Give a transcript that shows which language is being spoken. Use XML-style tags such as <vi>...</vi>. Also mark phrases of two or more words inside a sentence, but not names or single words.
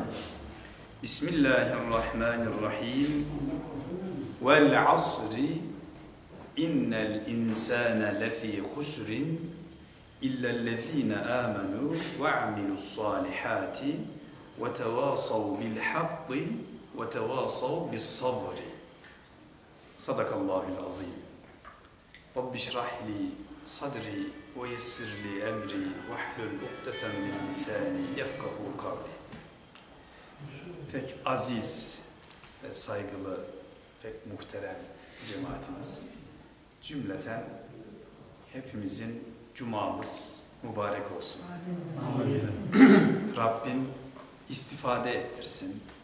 <ar>بسم الله الرحمن الرحيم والعصر إن الإنسان لفي خسر إلا الذين آمنوا وعملوا الصالحات وتواصوا بالحق وتواصوا بالصبر صدق الله العظيم رب اشرح لي صدري ويسر لي أمري واحلل عقدة من لساني يفقهوا قولي.</ar> <tr>Pek aziz ve saygılı, pek muhterem cemaatimiz, cümleten hepimizin cumamız mübarek olsun. Amin. Rabbim istifade ettirsin.</tr>